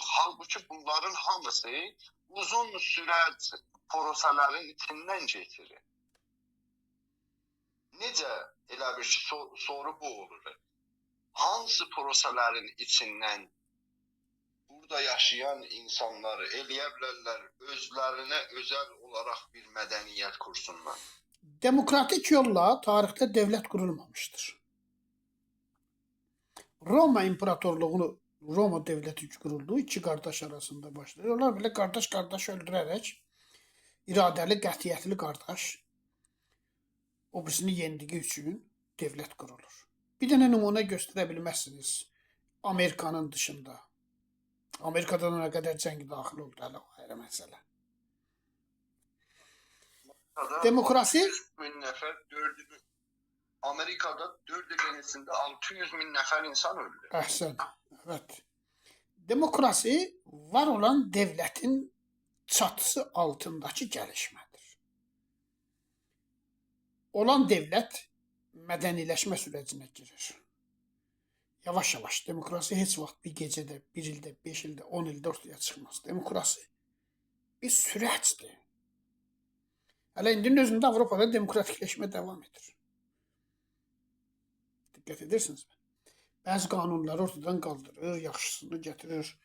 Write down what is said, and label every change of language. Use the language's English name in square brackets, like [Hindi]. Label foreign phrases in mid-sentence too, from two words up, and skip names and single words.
[Azerbaijani] Halbuki bunların hamısı uzun sürət prosələrin içindən geçirir. Necə elə bir soru bu olur? Hansı prosələrin içindən burada yaşayan insanları eləyə bilərlər özlərinə özel olarak bir mədəniyyət kursunlar? [Turkish] Demokratik yolla tarihte devlet kurulmamıştır. Roma İmparatorluğunu, Roma devleti kuruldu. İki kardeş arasında başlıyor. Onlar böyle kardeş öldürerek iradeli, qətiyyətli kardeş o birisini yendiği için devlet kurulur. [Azerbaijani] Bir dənə nümunə göstərə bilməzsiniz Amerikanın dışında. Amerika'da [Turkish] ne kadar [Azerbaijani] cəng daxil oldu, hələ o ayrı məsələ. Demokrasi 100.000 nəfər, Amerika'da 4 il içində 600.000 nəfər insan öldü. Əhsən, evet. [Turkish] Demokrasi var olan devletin çatısı altındaki gəlişmədir. Olan devlet mədəniləşmə sürecinə girir. [Azerbaijani] Yavaş yavaş demokrasi heç vaxt bir gecədə, bir ildə, 5 ildə, 10 ildə ortaya çıxmaz. Demokrasi bir sürətdir. Hələ indinin özündə Avropada demokratikləşmə devam edir. Diqqət edirsinizmi? Bəzi qanunları ortadan qaldırır, yaxşısını gətirir.